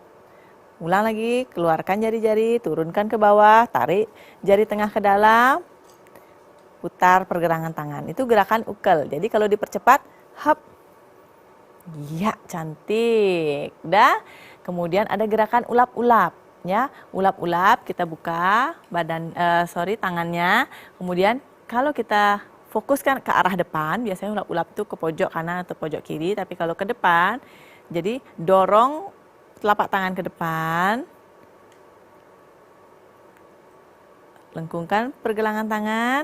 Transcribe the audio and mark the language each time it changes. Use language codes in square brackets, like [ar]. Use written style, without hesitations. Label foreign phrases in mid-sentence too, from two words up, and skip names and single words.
[id] Ulang lagi, keluarkan jari-jari, turunkan ke bawah, tarik jari tengah ke dalam. Putar pergelangan tangan. Itu gerakan ukel. Jadi kalau dipercepat, hap. Ya, cantik. Dah. Kemudian ada gerakan ulap-ulap. Ya, ulap-ulap kita buka tangannya. Kemudian kalau kita fokuskan ke arah depan, biasanya ulap-ulap itu ke pojok kanan atau pojok kiri. Tapi kalau ke depan, jadi dorong telapak tangan ke depan. Lengkungkan pergelangan tangan.